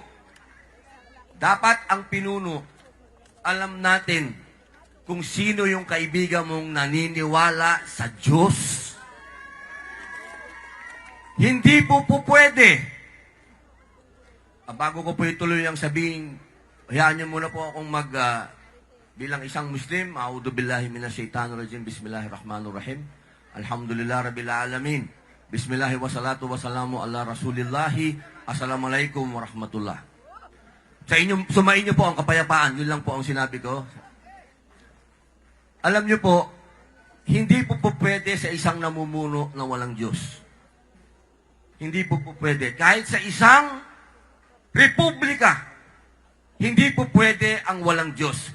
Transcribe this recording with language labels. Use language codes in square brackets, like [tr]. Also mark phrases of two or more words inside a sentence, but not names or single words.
[tl] Dapat ang pinuno, alam natin kung sino yung kaibigan mong naniniwala sa Diyos. Hindi po pwede. Bago ko po ituloy ang sabihin, hayaan niyo muna po akong bilang isang Muslim, [ar] أعوذ بالله من الشيطان الرجيم، بسم الله الرحمن الرحيم. الحمد لله رب العالمين. بسم الله والصلاة والسلام على رسول الله. السلام عليكم ورحمة الله. [tl] Sumain niyo po ang kapayapaan. Yun lang po ang sinabi ko. Alam niyo po, hindi po pwede sa isang namumuno na walang Diyos. Hindi po pwede. Kahit sa isang republika, hindi po pwede ang walang Diyos.